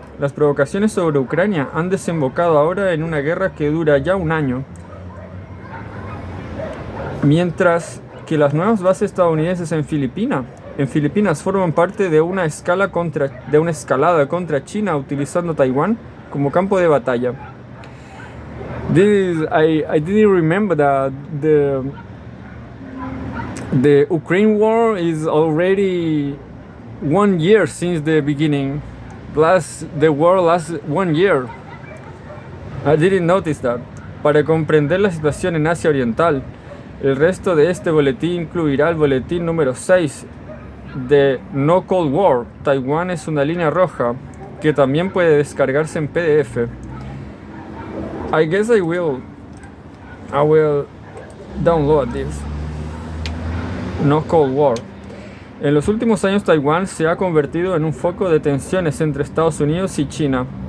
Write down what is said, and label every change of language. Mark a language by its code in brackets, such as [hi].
[es] Las provocaciones sobre Ucrania han desembocado ahora en una guerra que dura ya un año, mientras que las nuevas bases estadounidenses en Filipinas forman parte de una escalada contra China, utilizando Taiwán como campo de batalla. [en] I didn't remember that the Ukraine war is already 1 year since the beginning. The war lasted 1 year. I didn't notice that. [es] Para comprender la situación en Asia Oriental, el resto de este boletín incluirá el boletín número 6 de No Cold War. Taiwán es una línea roja, que también puede descargarse en PDF. [en] I guess I will download this. No Cold War. [es] En los últimos años, Taiwán se ha convertido en un foco de tensiones entre Estados Unidos y China.